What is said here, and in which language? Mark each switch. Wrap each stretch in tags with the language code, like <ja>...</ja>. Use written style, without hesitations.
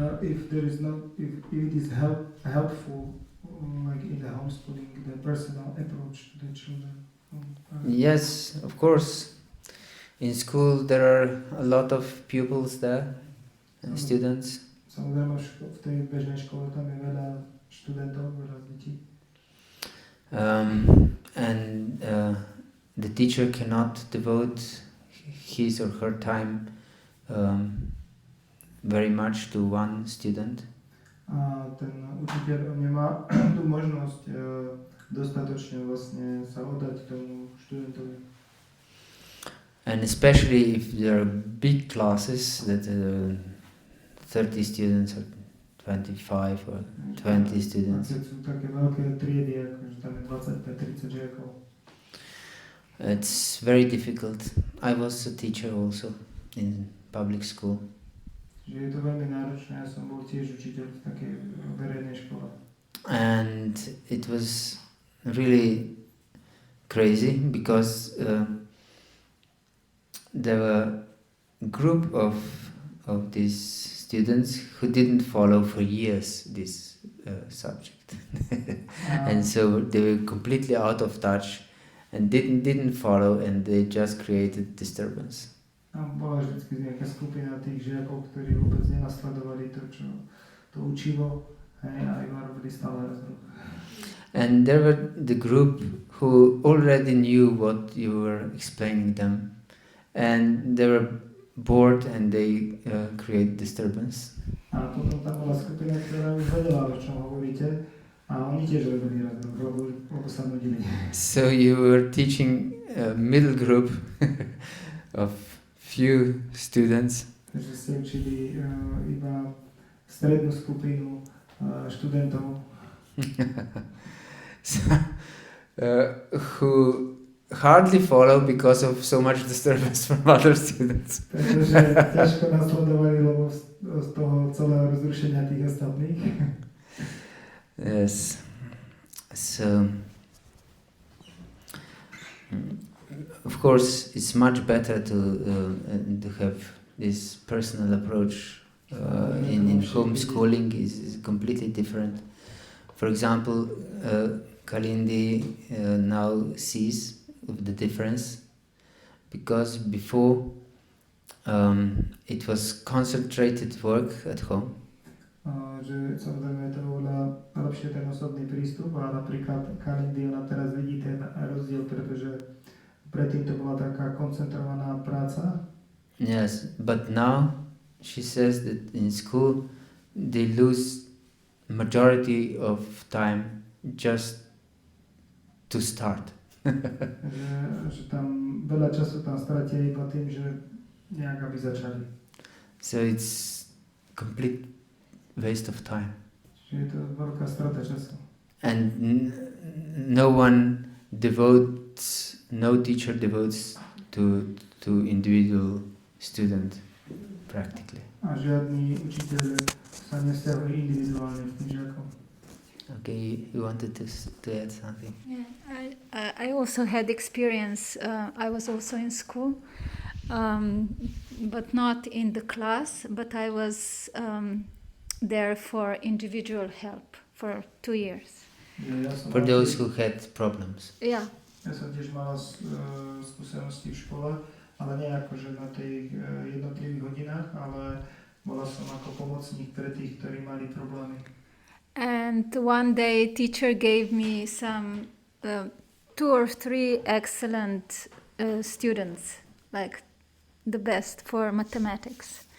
<en>If there is not, if it is helpful, like in the homeschooling, the personal approach to the children. Yes, of course. In school there are a lot of pupils there, students.</en> <sk>Samozrejme, v tej bežnej škole tam je veľa študentov, veľa detí.</sk> <en>And the teacher cannot devote his or her time very much to one student.</en> <sk>A ten učiteľ nemá tú možnosť dostatočne vlastne sa oddať tomu študentovi.</sk> <en>And especially if there are big classes that 30 students or 25 or 20 students.</en> <sk>Keď sú také veľké triedy, akože tam je 25-30 žiakov.</sk> <en>It's very difficult. I was a teacher also in public school.</en> <sk>Že je to veľmi náročné, ja som bol tiež učiteľ v takej verejnej škole.</sk> <en>And it was really crazy because there were a group of these students who didn't follow for years this subject. And so they were completely out of touch and didn't follow, and they just created disturbance.</en> <sk>A bola vždycky nejaká skupina tých žiakov, ktorí vôbec nenasledovali to učivo, a iba robili stále rozruch.</sk> <en>And there were the group who already knew what you were explaining them, and they were bored and they create disturbance.</en> <sk>A potom tam bola skupina, ktorá už vedela, o čom hovoríte, a oni tiež robili rozruch, lebo sa nudili.</sk> <en>So you were teaching a middle group of few students.</en> <sk>Takže ste učili iba strednú skupinu študentov.</sk> <en>So, who hardly follow because of so much disturbance from other students.</en> <sk>Takže ťažko nasledovali, lebo z toho celého rozrušenia tých ostatných.</sk> <en>Yes. So, of course, it's much better to have this personal approach. In homeschooling is completely different. For example, Kalindi now sees the difference because before it was concentrated work at home.</en> <sk>Že samozrejme je to oveľa lepšie ten osobný prístup a napríklad Kalindi ona teraz vidí ten rozdiel, pretože predtým to bola taká koncentrovaná práca.</sk> <en>Yes, but now she says that in school they lose majority of time just to start.</en> <sk>že tam veľa času tam stratili iba tým, že nejak aby začali.</sk> <en>So it's complete waste of time.</en> <sk>Že je to veľká strata času.</sk> <en>And no teacher devotes to individual student practically.</en> <sk>A žiadny učiteľ sa nevzťahuje individuálne k tým žiakom.</sk> <en>Okay, you wanted to add something? Yeah, I also had experience. I was also in school, but not in the class. But I was there for individual help for 2 years. For those who had problems. Yeah.</en> <sk>Ja som tiež mala skúsenosti v škole, ale nie akože na tých jednotlivých hodinách, ale bola som ako pomocník pre tých, ktorí mali problémy.</sk> <en>And one day teacher gave me some 2 or 3 excellent students, like the best for mathematics.</en>